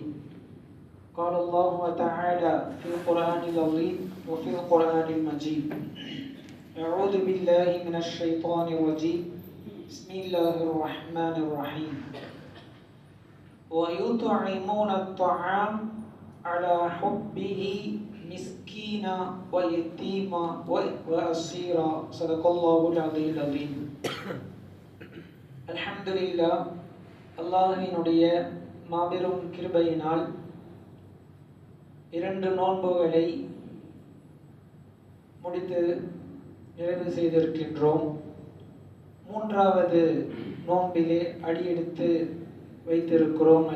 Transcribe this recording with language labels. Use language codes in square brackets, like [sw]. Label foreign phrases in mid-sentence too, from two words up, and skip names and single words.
[ar] قال الله تعالى في القرآن العظيم وفي القرآن المجيد: أعوذ بالله من الشيطان الرجيم. بسم الله الرحمن الرحيم. ويطعمون الطعام على حبه مسكينا ويتيما وأسيرا. صدق الله العلي العظيم. [ta] அல்ஹம்துலில்லாஹ், அல்லாஹ்வினுடைய மாபெரும் கிருபையினால் 2 நோன்புகளை முடித்து நிறைவு செய்திருக்கின்றோம். 3வது நோன்பிலே அடியெடுத்து வைத்திருக்கிறோம்.